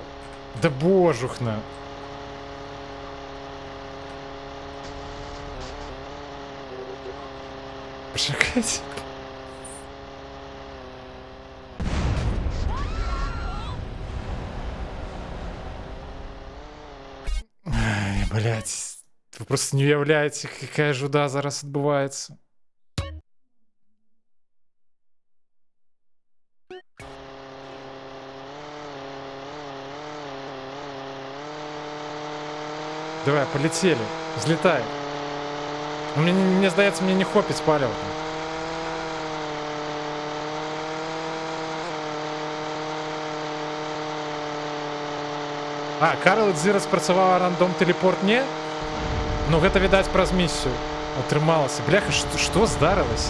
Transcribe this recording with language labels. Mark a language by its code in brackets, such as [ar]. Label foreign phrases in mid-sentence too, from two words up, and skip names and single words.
[uk] Да божухна. Почекайте. Ай, [ru] блядь. [uk] Вы просто не уявляете, [ru] какая жуда [uk] зараз відбувається. [ru] Давай, полетели. Взлетай. [uk] Мне здається, [be] мне не хопить палива. А, Карл Дзіра спрацавала рандом телепорт не? Ну гэта, відаць, праз місію атрымалася. Бляха, што здарылася?